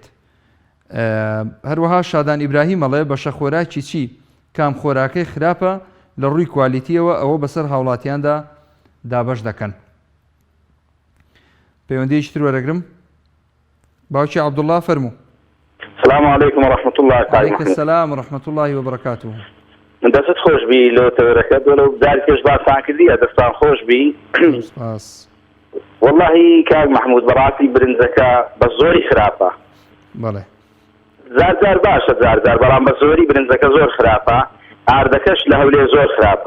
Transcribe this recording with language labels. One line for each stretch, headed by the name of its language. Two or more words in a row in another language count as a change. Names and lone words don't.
Central Kurdish: هەروەها شادان ئیبراهیم ئەڵێ بەشە خۆراکی چی کام خۆراکەی خراپە لە ڕووی کوالیتیەوە ئەوە بەسەر هاوڵاتیاندا دابەش دەکەن. پەیوەندیەکی تر وەرەگرم باوکی عەبدوڵڵا فەرموو.
Arabic: السلام عليكم ورحمة الله عليك السلام ورحمة الله وبركاته.
Central Kurdish: دەست خۆش بی لۆ تەوەرەکەت وەلو دارکێش باسان کردیە دەستان خۆش بی. واللهی کاک مەحموود بەڕاستی برنجەکە بە زۆری خراپە. بەڵێ زار باشە زار بەڵام بە زۆری برنجەکە زۆر خراپە ئاردەکەش لە هەولێر زۆر خراپە.